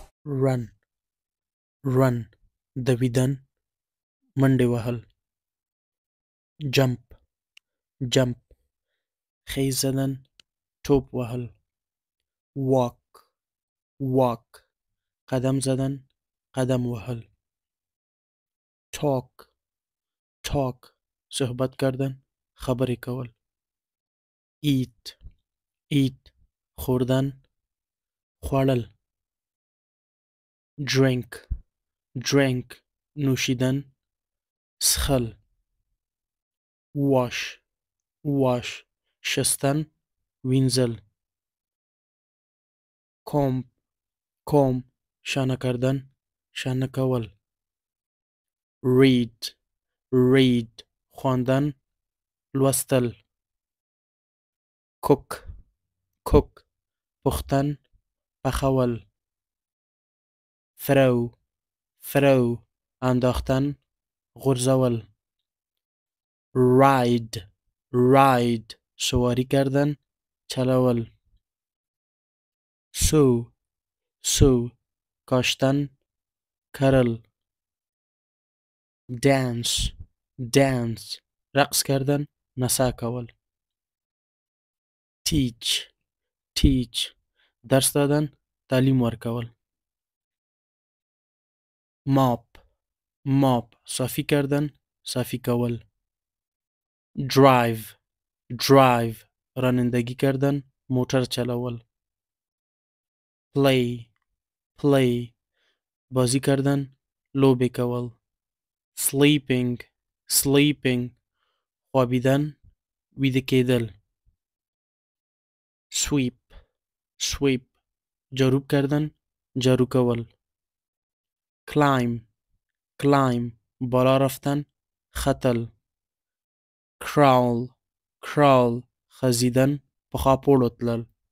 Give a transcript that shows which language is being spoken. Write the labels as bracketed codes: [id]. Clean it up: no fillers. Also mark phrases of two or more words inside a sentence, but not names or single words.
[en] run run [fa] دویدن [ps] منډې وهل [en] jump jump [fa] خیز زدن [ps] ټوپ وهل [en] walk walk [fa] قدم زدن [ps] قدم وهل [en] talk talk [fa] صحبت کردن [ps] خبرې کول [en] eat eat [fa] خوردن [ps] خوړل [en] drink drink [fa] نوشیدن [ps] څښل [en] wash wash [fa] شستن [ps] وینځل [en] comb comb [fa] شانه کردن [ps] شانه کول [en] read read [fa] خواندن [ps] لوستل [en] cook cook [fa] پختن [ps] پخول [en] throw throw [fa] انداختن [ps] غورځول [en] ride ride [fa] سواری کردن [ps] چلول [en] sow sow [fa] کاشتن [ps] کرل [en] dance dance [fa] رقص کردن [ps] نڅا کول [en] teach teach [fa] درس دادن [ps] تعلیم ورکول [en] mop mop [fa] صافی کردن [ps] صافی کول [en] drive drive [fa] رانندگی کردن [ps] موتر چلول [en] play play [fa] بازی کردن [ps] لوبه کول [en] sleeping sleeping [fa] خوابیدن [ps] ویده کېدل [en] sweep sweep [fa] جاروب کردن [ps] جارو کول [en] climb climb [fa] بالا رفتن [ps] ختل [en] crawl crawl [fa] خزیدن [ps] پخوا پورته تلل